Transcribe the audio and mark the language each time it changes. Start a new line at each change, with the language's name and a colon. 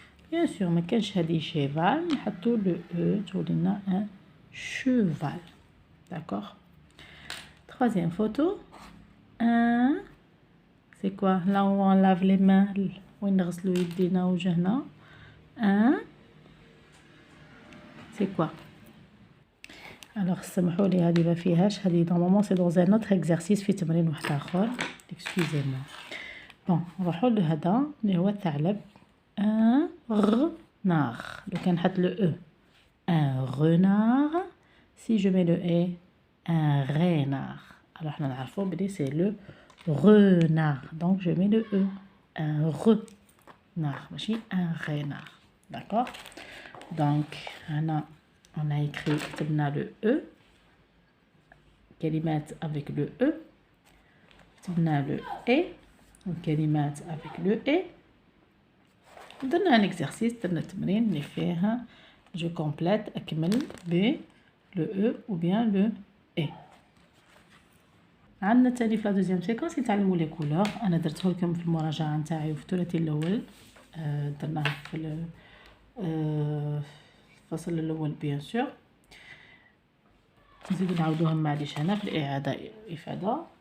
French: Bien sûr ما كانش هذه cheval نحطو le e
Arabic: تولي لنا
French: un cheval. D'accord. Troisième photo. Un c'est quoi? Là où on lave les mains
Arabic: وين نغسلو يدينا وجهنا.
French: Un c'est quoi?
Arabic: Alors سمحوا لي هذه ما فيهاش هذه
French: normalement c'est dans un autre exercice
Arabic: في تمرين واحد اخر.
French: Excusez-moi.
Arabic: Bon نروحو لهذا اللي هو الثعلب.
French: Un renard.
Arabic: لو كان نحط
French: le e un renard. Si je mets le e un renard. Alors, on a c'est le renard. Donc, je mets le E. Un renard. Un renard. D'accord? Donc, on a écrit le E.
Arabic: كلمات
French: avec le E.
Arabic: كتبنا
French: le E. الكلمات avec le E. درنا un exercice,
Arabic: درنا تمرين اللي فيه
French: je complète
Arabic: أكمل ب
French: le E ou bien le E.
Arabic: عندنا تاني في
French: لا دوزيام سيكونس
Arabic: يتعلموا
French: لي كولور.
Arabic: أنا درته لكم في المراجعة نتاعي وفي الثلاثي الأول. درناه في الفصل الأول
French: بيان سور.
Arabic: نزيدو نعاودوهم معليش هنا في الإعادة إفادة.